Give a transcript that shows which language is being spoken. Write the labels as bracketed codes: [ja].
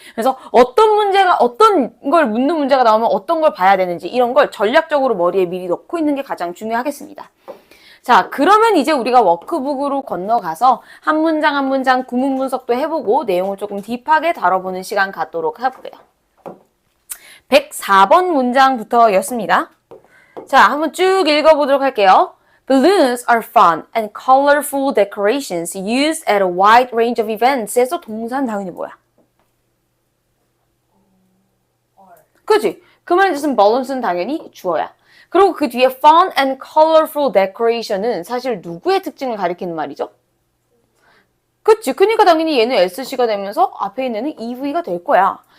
[ko] 그래서 어떤 문제가, 어떤 걸 묻는 문제가 나오면 어떤 걸 봐야 되는지 이런 걸 전략적으로 머리에 미리 넣고 있는 게 가장 중요하겠습니다. 자, 그러면 이제 우리가 워크북으로 건너가서 한 문장 한 문장 구문 분석도 해보고 내용을 조금 딥하게 다뤄보는 시간 갖도록 해볼게요. 104번 문장부터였습니다. 자, 한번 쭉 읽어보도록 할게요. [en] Balloons are fun and colorful decorations used at a wide range of events. [ko] 에서 동사는 당연히 뭐야? 그치? 그 말의 뜻은 balloons는 당연히 주어야. 그리고 그 뒤에 [en] fun and colorful decoration [ko] 은 사실 누구의 특징을 가리키는 말이죠? 그치? 그러니까 당연히 얘는 SC가 되면서 앞에 있는 애는 EV가 될 거야.